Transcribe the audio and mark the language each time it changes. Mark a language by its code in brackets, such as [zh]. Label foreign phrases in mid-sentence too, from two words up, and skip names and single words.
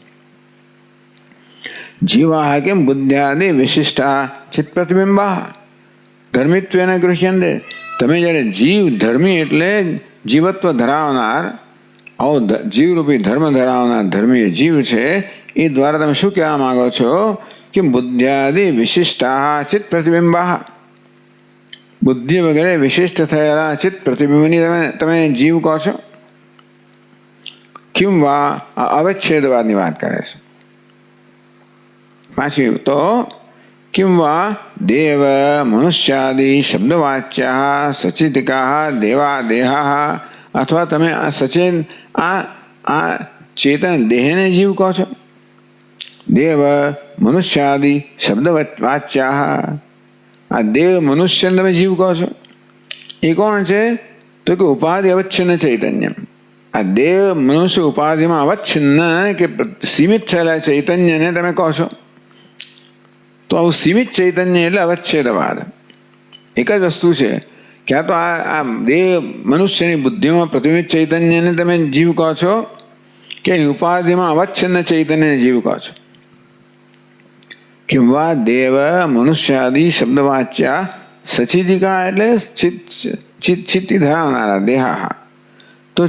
[gu] જીવા કેમ [sa] बुद्ध्यादि विशिष्टा चित्त प्रतिबिंबा धर्मित्वेन गृह्यंते [gu] તમે જ્યારે જીવ ધર્મી એટલે જીવત્વ ધરાવનાર આવો જીવરૂપી ધર્મ ધરાવનાર ધર્મી જીવ છે એ દ્વારા તમે શું કહેવા માંગો છો કે [sa] बुद्ध्यादि विशिष्टा चित्त प्रतिबिंबा [gu] બુદ્ધિ વગેરે વિશિષ્ટ થયેલા ચિત્ત પ્રતિબિંબની તમે જીવ કહો છો [sa] किम वा [gu] અવચ્છેદવાદની વાત કરે છે પાછી તો [sa] किं वा देव मनुष्यादि शब्दवाच्या सचितिका देवा देहा [gu] અથવા તમે આ સચેત આ ચેતન દેહ ને જીવ કહો છો [sa] देव मनुष्यादि शब्दवाच्या [gu] આ દેવ મનુષ્ય ને તમે જીવ કહો છો એ કોણ છે તો કિ ઉપાધિ અવચ્છિન્ન ચૈતન્ય આ દેવ મનુષ્ય ઉપાધિ મેં અવચ્છિન્ન કે સીમિત થયેલા ચૈતન્ય ને તમે કહો છો તો આવું સીમિત ચૈતન્ય એટલે અવચ્છેદવાદ એક જ વસ્તુ છે ક્યાં તો આ દેહ મનુષ્યની બુદ્ધિમાં પ્રતિબિંબિત ચૈતન્યને તમે જીવ કહો છો કે ઉપાધિમાં અવચ્છિન્ન ચૈતન્યને જીવ કહો છો [sa] किंवा देव मनुष्यादि शब्दवाच्या सचितिका [gu] એટલે ચિત્તિ ધરાવનારા દેહા તો